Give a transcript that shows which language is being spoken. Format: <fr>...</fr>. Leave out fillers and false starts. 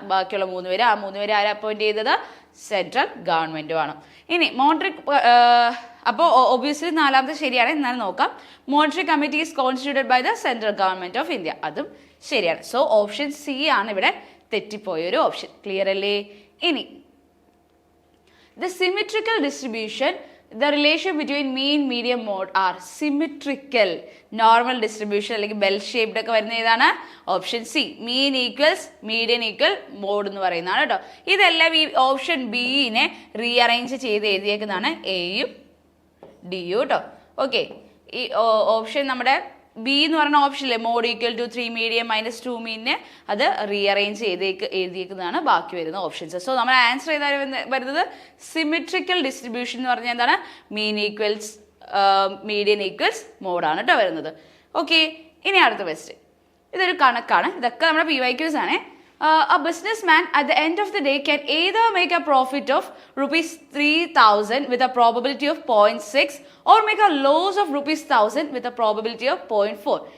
<ml>ബാക്കിയുള്ള 3 പേര്, ആ 3 പേര് ആരെ അപ്പോയിന്റ് ചെയ്തത്? സെൻട്രൽ ഗവൺമെന്റും ആണ്. ഇനി മോണിറ്ററി, അപ്പോൾ ഒബ്വിയസ്ലി 4ാമത്തെ ശരിയാണ്. എന്നാലും നോക്കാം.</ml> <en>Monetary committee is constituted by the central government of India.</en> <ml>അതും ശരിയാണ്. സോ ഓപ്ഷൻ സി ആണ് ഇവിടെ തെറ്റിപ്പോയൊരു ഓപ്ഷൻ. ക്ലിയർ അല്ലേ?</ml> <en>ഇനി the symmetrical distribution, the relation between mean, median, mode are symmetrical.</en> <ml>Normal distribution അല്ലെങ്കിൽ ബെൽ ഷേപ്ഡ് ഒക്കെ വരുന്ന ഏതാണ്? Option C. മീൻ ഈക്വൽസ് മീഡിയൻ ഈക്വൽ മോഡ് എന്ന് പറയുന്നതാണ് കേട്ടോ. ഇതെല്ലാം ഈ ഓപ്ഷൻ ബിനെ റീഅറേഞ്ച് ചെയ്ത് എഴുതിയേക്കുന്നതാണ് എയും ഡിയും കേട്ടോ. ഓക്കെ, ഈ ഓപ്ഷൻ നമ്മുടെ ബി എന്ന് പറയുന്ന ഓപ്ഷനിലെ മോഡ് ഈക്വൽ ടു 3 മീഡിയം -2 മീനിനെ അത് റീഅറേഞ്ച് എഴുതിയേക്കുന്നതാണ് ബാക്കി വരുന്ന ഓപ്ഷൻസ്. സോ നമ്മുടെ ആൻസർ ഏതാണ് വരുന്നത്? സിമെട്രിക്കൽ ഡിസ്ട്രിബ്യൂഷൻ എന്ന് പറഞ്ഞാൽ എന്താണ്? മീൻ ഈക്വൽസ് മീഡിയൻ ഈക്വൽസ് മോഡാണ് കേട്ടോ വരുന്നത്. ഓക്കെ, ഇനി അടുത്ത ക്വസ്റ്റ്യൻ. ഇതൊരു കണക്കാണ്. ഇതൊക്കെ നമ്മുടെ PYQs ആണ്.</ml> <en>a businessman at the end of the day can either make a profit of rupees 3,000 with a probability of 0.6 or make a loss of rupees 1,000 with a probability of 0.4.</en>